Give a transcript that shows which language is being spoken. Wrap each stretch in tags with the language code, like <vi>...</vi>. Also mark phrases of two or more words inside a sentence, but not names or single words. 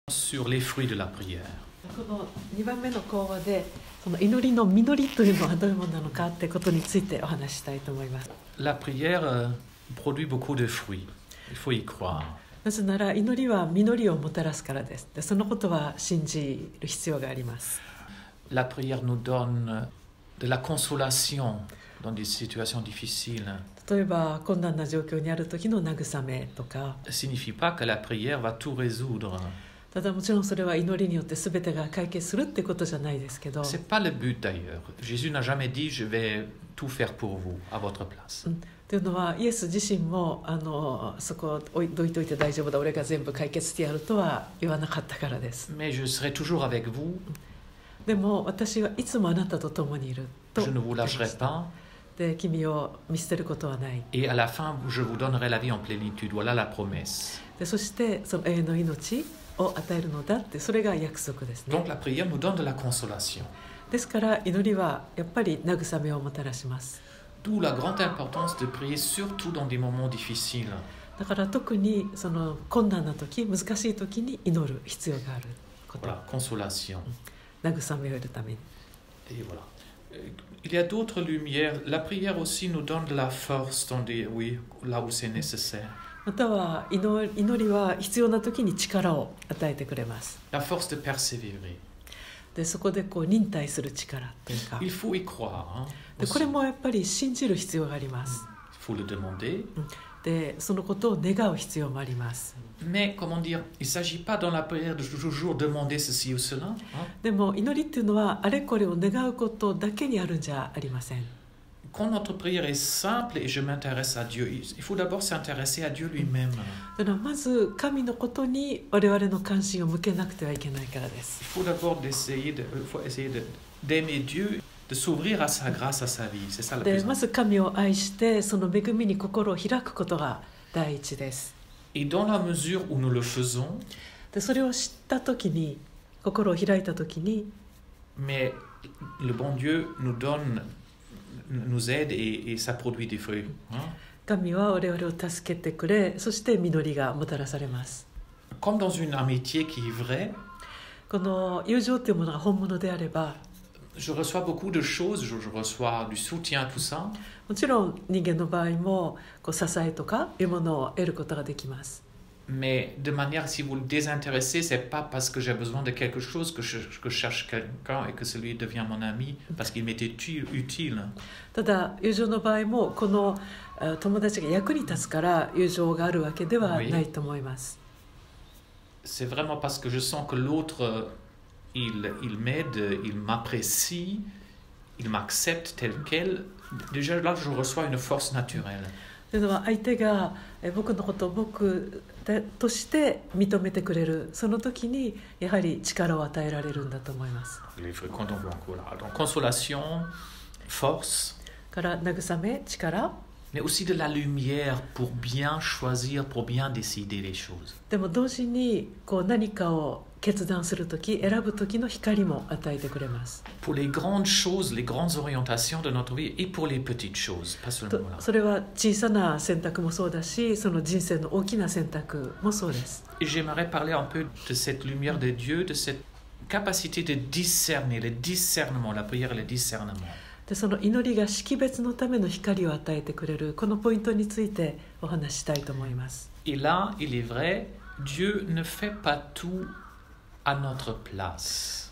<fr>sur les fruits de la prière.</fr> <ja>この2番目の講話でその祈りの実りというのはどういうものなのかってことについてお話ししたいと思います。</ja> <fr>La prière produit beaucoup de fruits. Il faut y croire.</fr> <ja>なぜなら祈りは実りをもたらすからです。でそのことは信じる必要があります。</ja> <fr>La prière nous donne de la consolation dans des situations difficiles.</fr> <ja>例えば困難な状況にある時の慰めとか。</ja> <fr>Ça ne signifie pas que la prière va tout résoudre.</fr> <ja>ただもちろんそれは祈りによって全てが解決するってことじゃないですけど。</ja> <fr>C'est pas le but d'ailleurs. Jésus n'a jamais dit je vais tout faire pour vous à votre place.</fr> <ja>というのはイエス自身もそこをどいといて大丈夫だ俺が全部解決してやるとは言わなかったからです。</ja> <fr>Mais je serai toujours avec vous.</fr> <ja>でも私はいつもあなたと共にいると</ja> <fr>Je ne vous lâcherai pas.</fr> <ja>で君を見捨てることはない。</ja> <fr>Et à la fin, je vous donnerai la vie en plénitude. Voilà la promesse.</fr> <ja>でそしてその永遠の命を与えるのだってそれが約束ですね。</ja> <fr>Donc la prière nous donne de la consolation.</fr> <ja>ですから祈りはやっぱり慰めをもたらします。</ja> <fr>D'où la grande importance de prier surtout dans des moments difficiles.</fr> <ja>だから特にその困難な時難しい時に祈る必要があること。</ja> <fr>Voilà, consolation.</fr> <ja>慰めを得るために。</ja> <fr>Et voilà. Il y a d'autres lumières. La prière aussi nous donne de la force dans des, oui, là où c'est nécessaire.</fr> <ja>または祈りは必要な時に力を与えてくれます。</ja> <fr>La force de persévérer.</fr> <ja>でそこで忍耐する力というか。</ja> <fr>Il faut y croire. Hein,</fr> <ja>でこれもやっぱり信じる必要があります。</ja> <fr>Il faut le demander.</fr> <ja>でそのことを願う必要もあります。</ja> <fr>Mais comment dire, il ne s'agit pas dans la prière de toujours demander ceci ou cela. Hein.</fr> <ja>でも祈りっていうのはあれこれを願うことだけにあるんじゃありません。</ja> <fr>Quand notre prière est simple et je m'intéresse à Dieu, il faut d'abord s'intéresser à Dieu lui-même.</fr> <ja>だからまず神のことに我々の関心を向けなくてはいけないからです。</ja> <fr>Il faut d'abord d'aimer Dieu, de s'ouvrir à sa grâce, à sa vie. C'est ça le</fr> <ja>で</ja> <fr>plus</fr> <ja>まず神を愛してその恵みに心を開くことが第一です。</ja> <fr>Et dans la mesure où nous le faisons,</fr> <ja>でそれを知った時に心を開いた時に</ja> <fr>mais le bon Dieu nous aide et ça produit des fruits. Hein.</fr> <ja>神は我々を助けてくれそして実りがもたらされます。</ja> <fr>Comme dans une amitié qui est vraie,</fr> <ja>この友情というものが本物であれば</ja> <fr>je reçois beaucoup de choses, je reçois du soutien, tout ça.</fr> <ja>もちろん人間の場合も支えとかいうものを得ることができます。</ja> <fr>Mais de manière, si vous le désintéressez, c'est pas parce que j'ai besoin de quelque chose que je cherche quelqu'un et que celui devient mon ami, parce qu'il m'est utile.</fr> <ja>ただ友情の場合もこの友達が役に立つから友情があるわけではないと思います。</ja> <fr>C'est vraiment parce que je sens que l'autre, il m'aide, il m'apprécie, il m'accepte tel quel. Déjà là, je reçois une force naturelle.</fr> <ja>というのは相手が僕のことを僕として認めてくれるその時にやはり力を与えられるんだと思います。</ja> <fr>Donc consolation, force,</fr> <ja>から慰め、力</ja> <fr>mais aussi de la lumière pour bien choisir, pour bien décider les choses.</fr> <ja>でも同時に何かを決断する時選ぶ時の光も与えてくれます。</ja> <fr>Pour les grandes choses, les grandes orientations de notre vie et pour les petites choses, pas seulement là.</fr> <ja>それは小さな選択もそうだしその人生の大きな選択もそうです。</ja> <fr>Et j'aimerais parler un peu de cette lumière de Dieu, de cette capacité de discerner, le discernement, la prière et le discernement.</fr> <ja>でその祈りが識別のための光を与えてくれるこのポイントについてお話ししたいと思います。</ja> <fr>Et là, il est vrai, Dieu ne fait pas tout à notre place.</fr>